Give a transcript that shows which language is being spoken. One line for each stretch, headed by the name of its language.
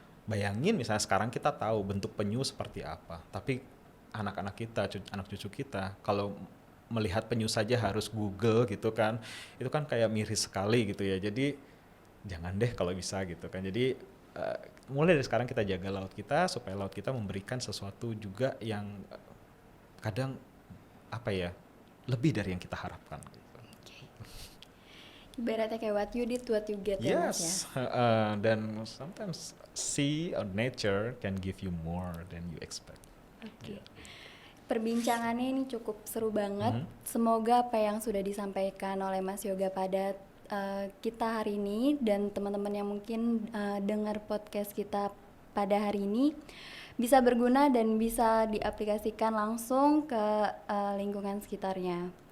Indonesian: Bayangin misalnya sekarang kita tahu bentuk penyu seperti apa, tapi anak-anak kita, anak cucu kita, kalau melihat penyu saja harus Google gitu kan, itu kan kayak miris sekali gitu ya. Jadi jangan deh kalau bisa gitu kan. Jadi mulai dari sekarang kita jaga laut kita supaya laut kita memberikan sesuatu juga yang kadang lebih dari yang kita harapkan. Ibaratnya kayak
English: what you did, what you get ya Mas ya. Dan sometimes sea or nature can give you more than you expect.
Indonesian: Oke. Perbincangannya ini cukup seru banget. Semoga apa yang sudah disampaikan oleh Mas Yoga pada kita hari ini dan teman-teman yang mungkin dengar podcast kita pada hari ini bisa berguna dan bisa diaplikasikan langsung ke lingkungan sekitarnya.